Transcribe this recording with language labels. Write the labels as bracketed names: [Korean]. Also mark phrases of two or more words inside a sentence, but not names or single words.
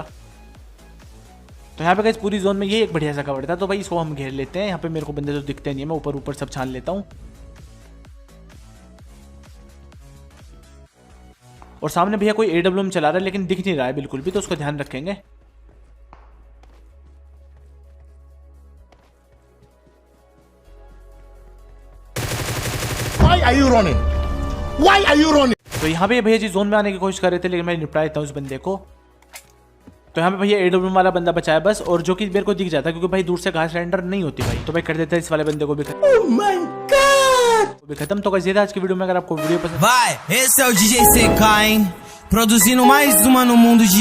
[Hindi] तो यहाँ पे पूरी जोन में ये एक बढ़िया सा कवर था, तो भाई इसको हम घेर लेते हैं। यहाँ पे मेरे को बंदे तो दिखते नहीं है, मैं ऊपर ऊपर सब छान लेता हूँ। और सामने भैया कोई AWM चला रहा है, लेकिन दिख नहीं रहा है बिल्कुल भी, तो उसको ध्यान रखेंगे। [English] Why are you running? Why are you running? [Hindi] तो यहाँ पे भैया जी जोन में आने की कोशिश कर रहे थे, लेकिन मैं निपटा देता हूँ उस बंदे को। तो यहाँ पे भैया AWM वाला बंदा बचाया बस, और जो कि मेरे को दिख जाता है, क्योंकि भाई दूर से घास रेंडर नहीं होती भाई। तो भाई कर देता है इस वाले बंदे को भी खत्म। तो कैसे था आज की वीडियो में, अगर आपको वीडियो पसंद [Portuguese] Vai, esse é o DJ CK, hein? Produzindo mais uma no mundo de